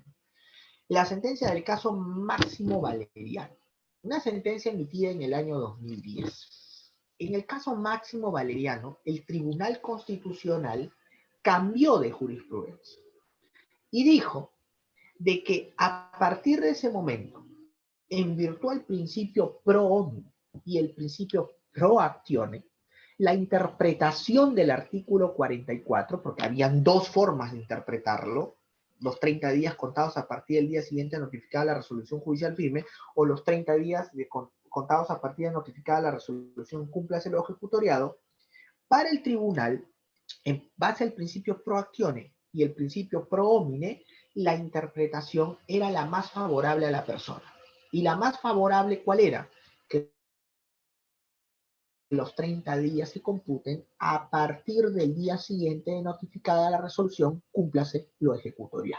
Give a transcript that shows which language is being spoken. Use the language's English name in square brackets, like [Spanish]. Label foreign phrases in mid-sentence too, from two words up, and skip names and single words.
[Spanish] La sentencia del caso Máximo Valeriano, una sentencia emitida en el año 2010. En el caso Máximo Valeriano, el Tribunal Constitucional cambió de jurisprudencia y dijo de que a partir de ese momento, en virtud del principio [Latin] pro omni [Spanish] y el principio [Latin] pro actione, [Spanish] la interpretación del artículo 44, porque habían dos formas de interpretarlo, los 30 días contados a partir del día siguiente notificada la resolución judicial firme, o los 30 días contados a partir de notificada la resolución cúmplase lo ejecutoriado, para el tribunal, en base al principio [Latin] pro actione [Spanish] y el principio [Latin] pro homine, [Spanish] la interpretación era la más favorable a la persona. ¿Y la más favorable cuál era? Que los 30 días se computen a partir del día siguiente de notificada la resolución, cúmplase lo ejecutoriado.